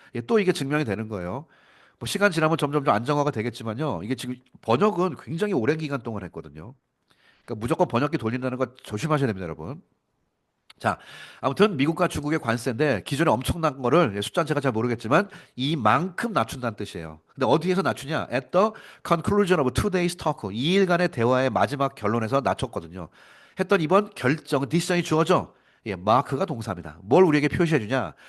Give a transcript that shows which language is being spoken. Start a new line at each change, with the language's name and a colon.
Korean: 예, 또 이게 증명이 되는 거예요. 뭐 시간 지나면 점점 좀 안정화가 되겠지만요. 이게 지금 번역은 굉장히 오랜 기간 동안 했거든요. 그러니까 무조건 번역기 돌린다는 거 조심하셔야 됩니다, 여러분. 자, 아무튼 미국과 중국의 관세인데 기존에 엄청난 거를 숫자는 제가 잘 모르겠지만 이만큼 낮춘다는 뜻이에요. 근데 어디에서 낮추냐?
English: At the conclusion of 2 days talk.
Korean: 2일간의 대화의 마지막 결론에서 낮췄거든요. 했던 이번 결정, 디시전이 주어져. 예, 마크가 동사입니다. 뭘 우리에게 표시해 주냐?